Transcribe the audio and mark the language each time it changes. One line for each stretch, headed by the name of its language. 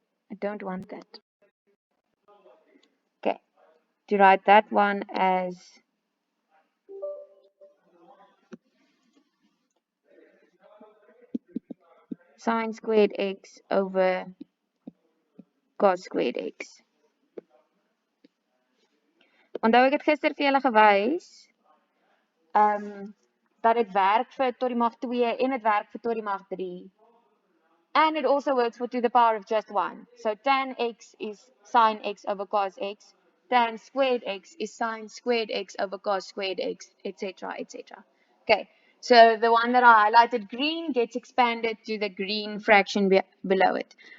English: I don't want that. Okay, to write that one as sine squared x over cos squared x.
Afrikaans: Onthou ek het gister vir julle gewys dat dit werk vir tot die mag 2 en dit werk vir tot die mag 3.
English: And it also works for to the power of just 1. So tan x is sine x over cos x. Tan squared x is sine squared x over cos squared x, etc., etc. Okay, so the one that I highlighted green gets expanded to the green fraction below it.